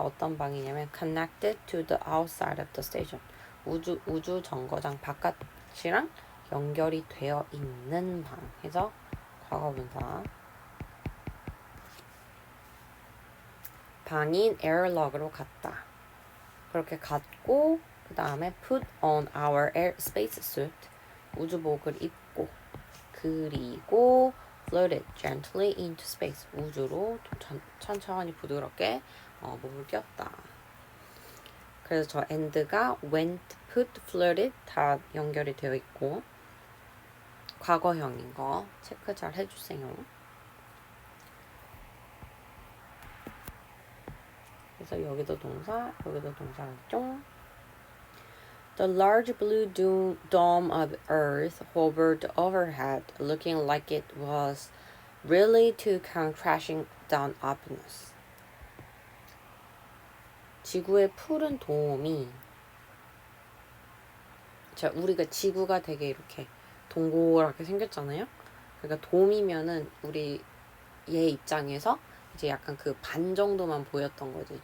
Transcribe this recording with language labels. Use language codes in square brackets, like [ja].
[ko] 어떤 방이냐면 [en] connected to the outside of the station. [ko] 우주 정거장 바깥이랑 연결이 되어 있는 방. 해서 과거분사. 방인 에어록으로 갔다. 그렇게 갔고 그 다음에 [en] put on our space suit. [ko] 우주복을 입고 그리고 [en] floated gently into space. [ko] 우주로 천천히 부드럽게 몸을 띄웠다. 그래서 저 and가 went, put, floated 다 연결이 되어 있고 과거형인 거 체크 잘 해주세요. 그래서 여기도 동사, 여기도 동사겠죠? [en] The large blue dome of Earth hovered overhead, looking like it was really to come crashing down upon us. [ko] 지구의 푸른 돔이 우리가 지구가 되게 이렇게 동그랗게 생겼잖아요. 그러니까 돔이면은 우리 얘 입장에서 이제 약간 그 반 정도만 보였던 거지.